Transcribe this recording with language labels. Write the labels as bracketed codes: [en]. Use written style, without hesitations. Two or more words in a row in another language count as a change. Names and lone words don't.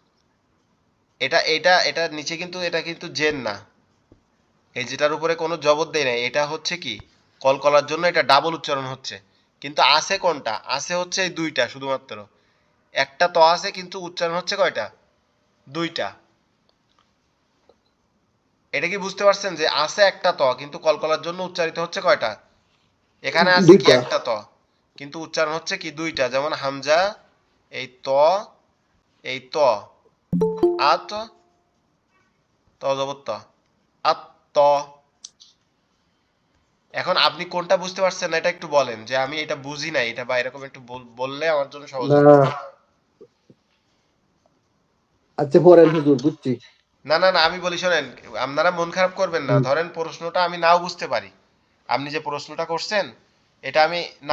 [bn] এটা নিচে কিন্তু এটা কিন্তু জেন না এই যেটার উপরে কোনো জবর দেয় নাই এটা হচ্ছে কি কলকলার জন্য এটা ডাবল উচ্চারণ হচ্ছে কিন্তু আছে কোনটা আছে হচ্ছে এই দুইটা শুধুমাত্র একটা ত আছে কিন্তু উচ্চারণ হচ্ছে কয়টা দুইটা এটা কি বুঝতে পারছেন যে আছে একটা ত কিন্তু কলকলার জন্য উচ্চারিত হচ্ছে কয়টা এখানে আছে কি দুইটা, একটা ত কিন্তু উচ্চারণ হচ্ছে কি দুইটা যেমন হামজা এই ত এই ত আত ত জবর ত আত ত এখন আপনি কোনটা বুঝতে পারছেন না এটা একটু বলেন যে আমি এটা বুঝি না এটা বা এরকম একটু বললে আমার জন্য সহজ না, হতো আচ্ছা পড়েন হুজুর, বুঝছি, না আমি বলি শোনেন আপনারা মন খারাপ করবেন না হুম, ধরেন প্রশ্নটা আমি নাও বুঝতে পারি আপনি যে প্রশ্নটা করছেন এটা আমি না